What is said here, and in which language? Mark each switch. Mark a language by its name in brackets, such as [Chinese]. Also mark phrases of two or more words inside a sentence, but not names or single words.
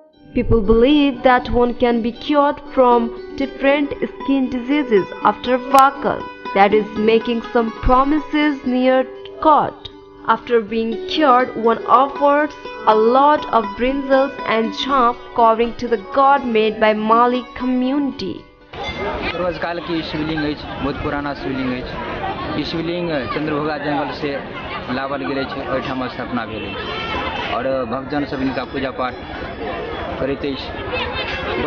[English] People believe that one can be cured from different skin diseases after Vakal, that is, making some promises near God. After being cured, one offers a lot of brinjals and champ covering to the god made by Mali community. [Maithili] पूर्वज काल की शिवलिंग अछि, बहुत पुराना शिवलिंग अछि। ई शिवलिंग चंद्रभोगा जंगल से लावल गेल अछि, ओहिठाम स्थापना भेल अछि और भक्तजन सब इनका पूजा पाठ करैत अछि।